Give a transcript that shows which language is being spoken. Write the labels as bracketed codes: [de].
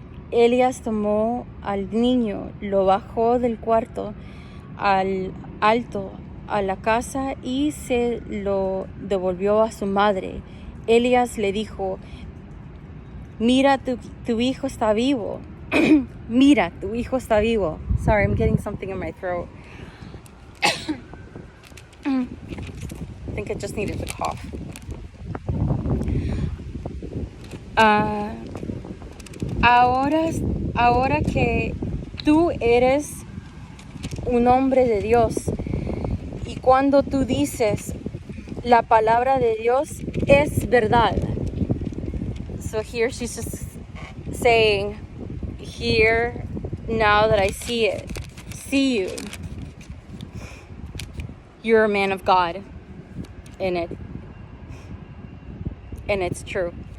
[es] Elías tomó al niño, lo bajó del cuarto al alto a la casa y se lo devolvió a su madre. Elías le dijo: mira, tu hijo está vivo. Mira, tu hijo está vivo. [en] Sorry, I'm getting something in my throat. I think I just needed to cough. [es] Ahora que tú eres un hombre de Dios, y cuando tú dices la palabra de Dios es verdad. [en] So here she's just saying, here, now that I see you, you're a man of God in it, and it's true.